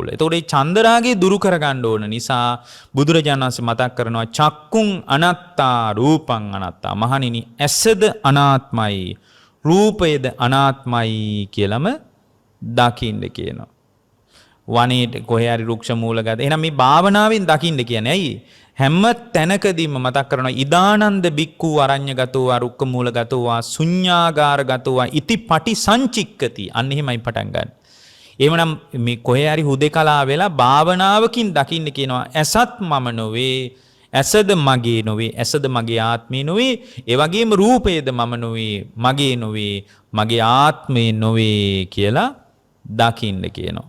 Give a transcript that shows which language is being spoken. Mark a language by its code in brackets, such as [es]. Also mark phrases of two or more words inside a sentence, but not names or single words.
[si] එතකොට මේ චන්දරාගය දුරු කරගන්න ඕන නිසා බුදුරජාණන් වහන්සේ මතක් කරනවා [pi] චක්කුං අනත්තා රූපං අනත්තා. [si] මහණෙනි, ඇසද අනාත්මයි, රූපයද අනාත්මයි කියලාම දකින්න කියනවා. වනයේ කොහේ හරි රුක්ෂ මූලගත. එහෙනම් මේ භාවනාවෙන් දකින්න කියන්නේ ඇයි? හැම තැනකදීම මතක් කරනවා [pi] ඉදානන්ද බික්ඛු අරඤ්‍යගතෝ වා රුක්ඛ මූලගතෝ වා ශුඤ්ඤාගාරගතෝ වා ඉති පටි සංචික්කති. [si] අන්න එහෙමයි පටන් ගන්න. එහෙමනම් මේ කොහේ හරි හුදේකලා වෙලා භාවනාවකින් දකින්න කියනවා ඇසත් මම නොවේ, ඇසද මගේ නොවේ, ඇසද මගේ ආත්මේ නොවේ, ඒ වගේම රූපයද මම නොවේ, මගේ නොවේ, මගේ ආත්මේ නොවේ කියලා දකින්න කියනවා.